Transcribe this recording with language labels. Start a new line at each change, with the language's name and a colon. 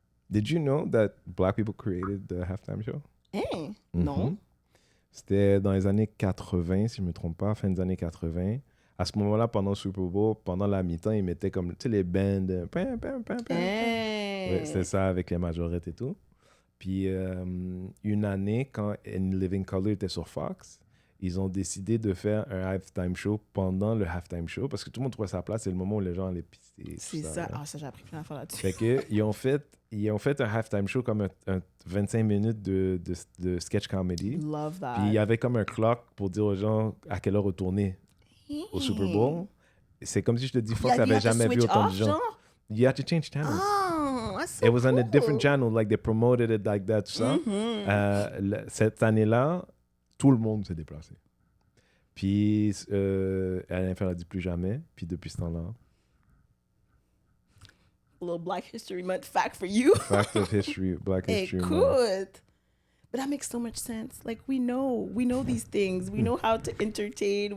English: Did you know that black people created the halftime show?
French: Hein? Non. Mhm. C'était dans les années 80, si je ne me trompe pas, fin des années 80. À ce moment-là, pendant le Super Bowl, pendant la mi-temps, ils mettaient comme, tu sais, les bands. Hein? Ouais, c'était ça avec les majorettes et tout. Puis, une année, quand In Living Color était sur Fox, ils ont décidé de faire un halftime show pendant le halftime show parce que tout le monde trouvait sa place. C'est le moment où les gens allaient pisser. C'est ça. Ah, ça, j'ai appris plein d'affaires là-dessus. Fait que, ils ont fait un halftime show comme un 25 minutes de sketch comedy.
English: Love that.
French: Puis il y avait comme un clock pour dire aux gens à quelle heure retourner au Super Bowl. C'est comme si je te dis, Fox n'avait jamais vu autant de gens. Genre?
English: You had to change channels. Oh, that's so It was on a cool. different channel, like they promoted it like that,
French: tout ça. Mhm. Cette année-là, tout le monde s'est déplacé. Puis elle n'a dit plus jamais. Puis depuis ce temps-là,
English: A little Black History Month fact for you. Fact of History, Black History Month.
French: Écoute.
English: But that makes so much sense. Like, we know these things. We know how to entertain.